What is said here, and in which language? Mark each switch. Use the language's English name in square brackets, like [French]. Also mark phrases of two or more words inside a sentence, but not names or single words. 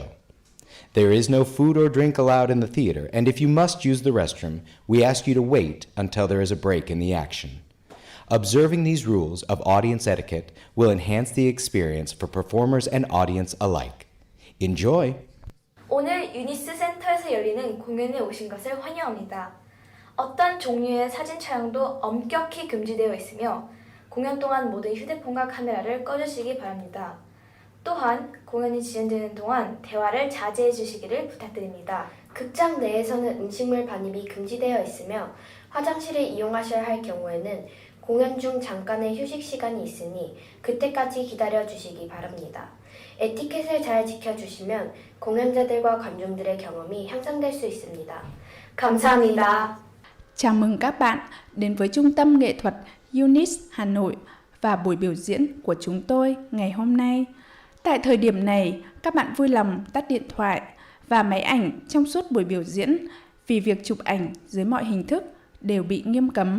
[English] There is no food or drink allowed in the theater, and if you must use the restroom, we ask you to wait until there is a break in the action. Observing these rules of audience etiquette will enhance the experience for performers and audience alike. Enjoy! [Korean] 오늘 유니스 센터에서 열리는 공연에 오신 것을 환영합니다. 어떤 종류의 사진 촬영도 엄격히 금지되어 있으며 공연 동안 모두 휴대폰과 카메라를 꺼주시기 바랍니다. 또한 공연이 진행되는 동안 대화를 자제해 주시기를 부탁드립니다. 극장 내에서는 음식물 반입이 금지되어 있으며 화장실을 이용하셔야 할 경우에는 공연 중 잠깐의 휴식 시간이 있으니 그때까지 기다려 주시기 바랍니다. 에티켓을 잘 지켜주시면 공연자들과 관중들의 경험이 향상될 수 있습니다. 감사합니다. [Vietnamese] Chào mừng các bạn đến với Trung tâm Nghệ thuật UNIS Hà Nội và buổi biểu diễn của chúng tôi ngày hôm nay. Tại thời điểm này, các bạn vui lòng tắt điện thoại và máy ảnh trong suốt buổi biểu diễn vì việc chụp ảnh dưới mọi hình thức đều bị nghiêm cấm.